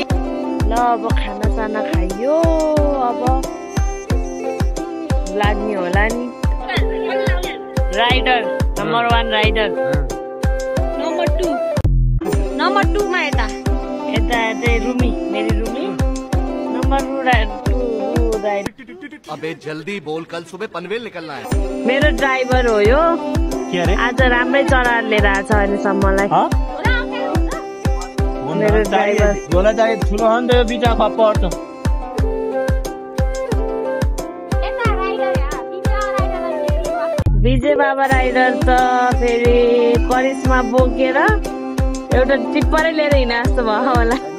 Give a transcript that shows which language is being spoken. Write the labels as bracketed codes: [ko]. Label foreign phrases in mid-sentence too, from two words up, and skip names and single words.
[ne] ल अब खानासाना खाइयो, अब लाग्ने होला नि। [en] rider number 1 rider, [ne] नम्बर 2 मा यता चाहिँ रुमी, मेरी रुमी। [en] number 2 rider. [hi] अबे जल्दी बोल, कल सुबह पनवेल निकलना है। [ne] मेरो ड्राइभर हो यो। आज राम्रै चढाएर लिएर आएको छ अहिलेसम्मलाई। मेरो ड्राइभर झोला चाहिँ ठुलो हो नि त, यो बिचा पर्छ। विजय बाबा राइडर त फेरि करिश्मा बोकेर एउटा टिप्परै लिएर हिँडे जस्तो भयो होला।